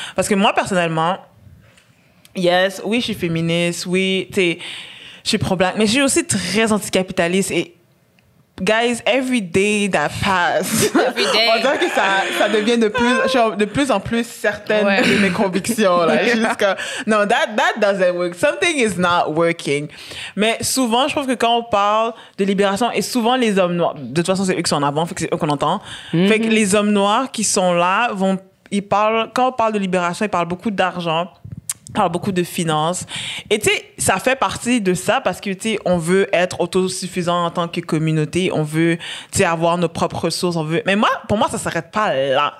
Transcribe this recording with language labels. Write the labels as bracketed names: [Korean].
[French] Parce que moi, personnellement, oui, je suis féministe, oui, je suis pro-black, mais je suis aussi très anticapitaliste et [English] guys, every day that pass, [French] on dirait que ça devient je suis de plus en plus certaine de mes convictions. Là. [English] Jusqu'à, no, that doesn't work. Something is not working. [French] Mais souvent, je trouve que quand on parle de libération, et souvent les hommes noirs, de toute façon, c'est eux qui sont en avant, fait que c'est eux qu'on entend. Fait que les hommes noirs qui sont là, quand on parle de libération, ils parlent beaucoup d'argent, parle beaucoup de finances. Et tu sais, ça fait partie de ça parce que tu sais, on veut être autosuffisant en tant que communauté, on veut tu sais avoir nos propres ressources, mais pour moi ça s'arrête pas là.